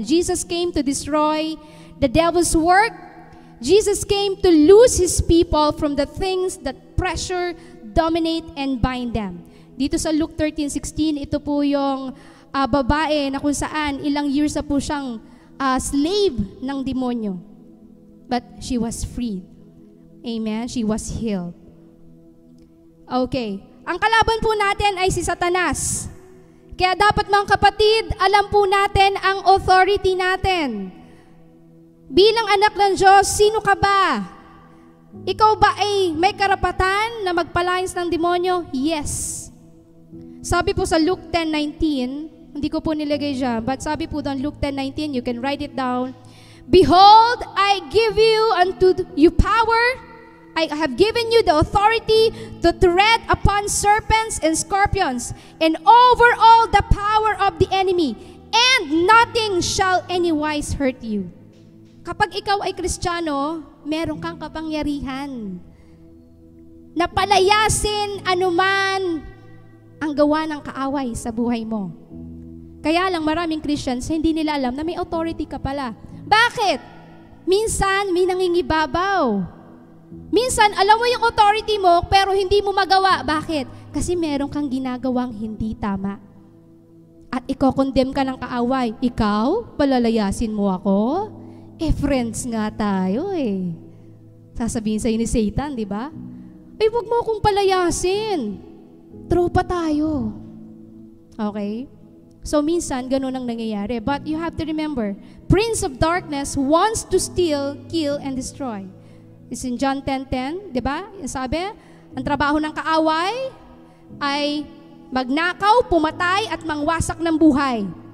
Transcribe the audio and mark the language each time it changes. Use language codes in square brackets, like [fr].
[en] Jesus came to destroy the devil's work. Jesus came to loose His people from the things that pressure, dominate, and bind them. [tl] Dito sa Luke 13:16, ito po yung babae na kung saan ilang years na po siyang slave ng demonyo. [en] But she was freed. Amen? She was healed. Okay. [tl] Ang kalaban po natin ay si Satanas. Kaya dapat, mga kapatid, alam po natin ang authority natin. Bilang anak ng Diyos, sino ka ba? Ikaw ba ay may karapatan na magpalayas ng demonyo? Yes. Sabi po sa Luke 10:19, hindi ko po nilagay dyan, but sabi po doon, Luke 10:19, [en] you can write it down. Behold, I give you unto you power. I have given you the authority to tread upon serpents and scorpions and over all the power of the enemy, and nothing shall anywise hurt you. [tl] Kapag ikaw ay Kristiyano, meron kang kapangyarihan na palayasin anuman ang gawa ng kaaway sa buhay mo. Kaya lang maraming Christians, hindi nila alam na may authority ka pala. Bakit? Minsan, may nangingibabaw. Minsan, alam mo yung authority mo, pero hindi mo magawa. Bakit? Kasi meron kang ginagawang hindi tama. At iko-condemn ka ng kaaway. Ikaw, palalayasin mo ako? Friends nga tayo eh. Sasabihin sa'yo ni Satan, di ba? Ay, wag mo akong palayasin. Tropa tayo. Okay? So, minsan, ganun ang nangyayari. [en] But you have to remember, Prince of Darkness wants to steal, kill, and destroy. It's in John 10:10, di ba? [tl] Sabi, ang trabaho ng kaaway ay magnakaw, pumatay, at mangwasak ng buhay.